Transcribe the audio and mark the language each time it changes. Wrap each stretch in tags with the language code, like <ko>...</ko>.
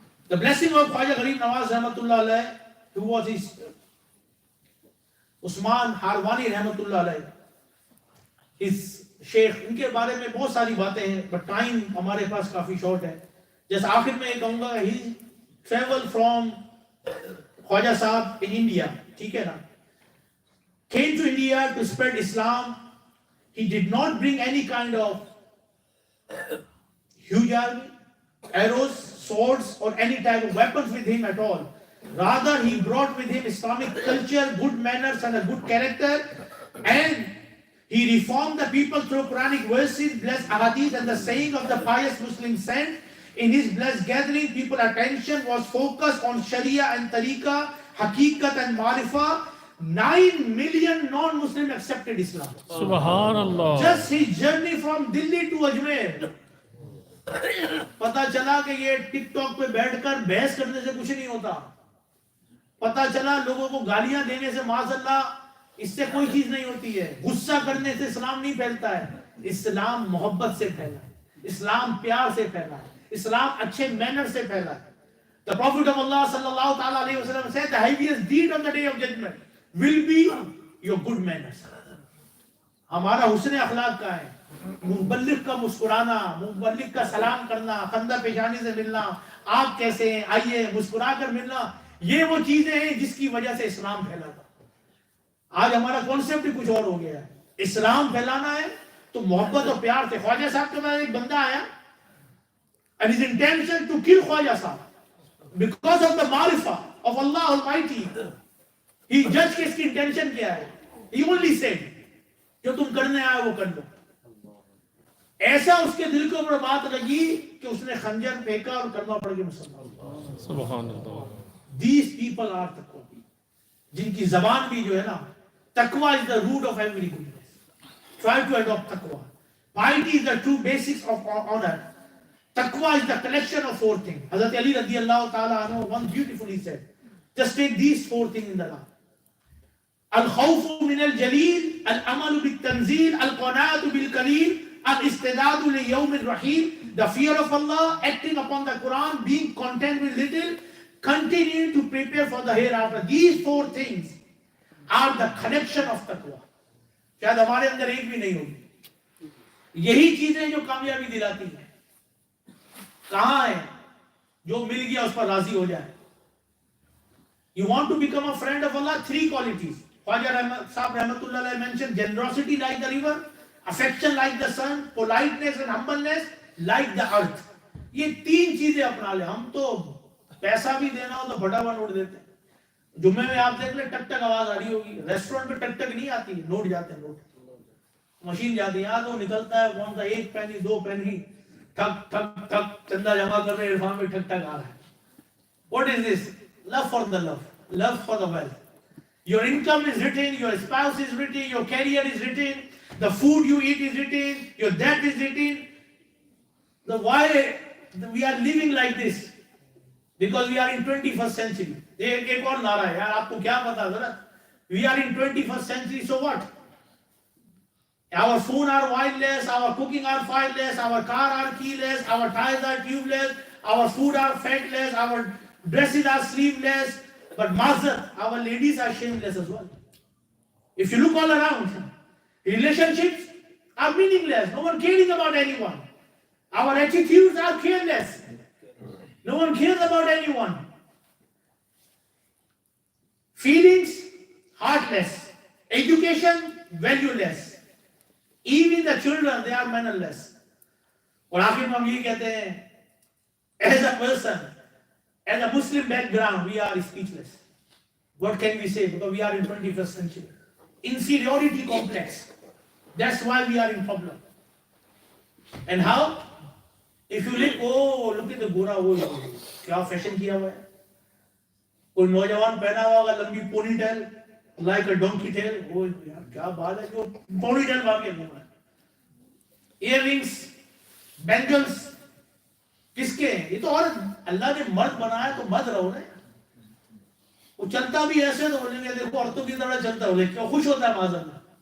<en>The blessing of Khwaja Gharib Nawaz Rahmatullah alayh, who was his</en> <ur>عثمان ہاروانی رحمت اللہ علیہ, اس شیخ, ان کے بارے میں بہت ساری باتیں ہیں, بٹ ٹائم ہمارے پاس کافی شارٹ ہے. جیسے آخر میں یہ کہوں گا,</ur> <en>he travel from Khwaja Sahib in India,</en> <ur>ٹھیک ہے نا,</ur> <en>came to India to spread Islam. He did not bring any kind of huge army, arrows, swords or any type of weapons with him at all. Rather, he brought with him Islamic culture, good manners and a good character, and he reformed the people through Quranic verses, blessed ahadith and the saying of the pious Muslim saint. In his blessed gathering, people's attention was focused on Sharia and Tariqah, Haqiqat and Marifah. 9 million non-Muslims accepted Islam. Subhanallah. Just his journey from Delhi to Ajmer.</en> <ur>پتا چلا کہ یہ ٹک talk پہ بیٹھ کر بحث کرنے سے کچھ نہیں ہوتا. پتا چلا لوگوں کو گالیاں دینے سے معاذ اللہ اس سے کوئی چیز نہیں ہوتی ہے. غصہ کرنے سے اسلام نہیں پھیلتا ہے. اسلام محبت سے پھیلا ہے, اسلام پیار سے پھیلا ہے, اسلام اچھے مینر سے پھیلا ہے.</ur> <en>The Prophet of Allah sallallahu ta'ala alayhi wa sallam said, the heaviest deed of the day of judgment will be your good manners.</en> <ur>ہمارا حسن اخلاق کا ہے, مبلغ کا مسکرانا, مبلغ کا سلام کرنا, خندہ پیشانی سے ملنا, آپ کیسے ہیں, آئیے, مسکرا کر ملنا, یہ وہ چیزیں ہیں جس کی وجہ سے اسلام پھیلا تھا. آج ہمارا کانسیپٹ ہی کچھ اور ہو گیا ہے. اسلام پھیلانا ہے تو محبت اور پیار سے. خواجہ صاحب کے بعد ایک بندہ آیا,</ur> <en>and his intention to kill Khwaja Sahib because of the معرفہ of Allah Almighty. He judged</en> <ur>کہ اس کی انٹینشن کیا ہے.</ur> <en>He only said</en> <ur>جو تم کرنے آئے وہ کر لو. ایسا اس کے دل کے اوپر بات لگی کہ اس نے خنجر پھینکا اور کلمہ پڑھ کے مسلمان. سبحان اللہ.</ur> <en>These people are taqwa,</en> <ur>جن کی زبان بھی جو ہے نا,</ur> <en>taqwa is the root of every goodness. Try to adopt taqwa. Piety is the true basics of honor. Taqwa is the collection of 4 things. Hazrat Ali radiyallahu ta'ala anhu once beautifully said, just take these 4 things in the life.</en> <ar>الخوف من الجلیل، العمل بالتنزیل، القناعت بالقلیل، الاستعداد لیوم الرحیل.</ar> <en>The fear of Allah, acting upon the Quran, being content with little, continuing to prepare for the hereafter. These four things are the connection of taqwa.</en> <ur>شاید ہمارے اندر ایک بھی نہیں ہوگی. یہی چیزیں جو کامیابی دلاتی ہیں. کہاں ہے جو مل گیا اس پر راضی ہو جائے.</ur> <en>You want to become a friend of Allah, three qualities. Khwaja Sahib Rahmatullah Alayhi mentioned generosity like the river, affection like the sun, politeness and humbleness like the earth.</en> <ur>یہ تین چیزیں اپنا لیں. ہم تو پیسہ بھی دینا ہو تو بڑا بڑا نوٹ دیتے ہیں. جمعے میں آپ دیکھ لیں ٹک ٹک آواز آ رہی ہوگی. ریسٹورنٹ پہ ٹک ٹک نہیں آتی, نوٹ جاتے ہیں. نوٹ مشین جاتی ہے, تو نکلتا ہے کون سا, ایک پینی, دو پینی, ٹھک ٹھک ٹھک, چندہ جمع کر رہے ہیں, عرفان میں ٹھک ٹک آ رہا ہے.</ur> <en>What is this? Love for the love, love for the wealth. Your income is written, your spouse is written, your career is written, the food you eat is written, your debt is written. The why we are living like this? Because we are in 21st century.</en> <ur>ایک اور نعرہ ہے یار, آپ کو کیا پتا ذرا.</ur> <en>We are in 21st century, so what? Our phone are wireless, our cooking are fireless, our car are keyless, our tires are tubeless, our food are fatless, our dresses are sleeveless, but mazat, our ladies are shameless as well. If you look all around, relationships are meaningless, no one caring about anyone. Our attitudes are careless, no one cares about anyone. Feelings, heartless. Education, valueless. Even the children, they are mannerless.</en> <ur>اور آخر میں ہم یہ کہتے ہیں,</ur> <en>as a person, as a Muslim background, we are speechless. What can we say? Because we are in 21st century. Inferiority complex. That's why we are in problem. And how? If you look, oh, look at the gora,</en> <ur>kya fashion kiya hua hai. کوئی نوجوان پہنا ہوا ہوگا لمبی Pune tell,</ur> <en>Like a donkey tail.</en> <ur>وہ یار کیا بات ہے جو پونی ٹیل باقی گھوم رہا ہے. ایئر رنگس, بینگلس, کس کے ہیں؟ یہ تو اور اللہ نے مرد بنایا تو مرد رہو نا. وہ چلتا بھی ایسے تو بولیں گے دیکھو عورتوں کی طرح چلتا ہو, لیکن خوش ہوتا ہے معاذ اللہ.</ur>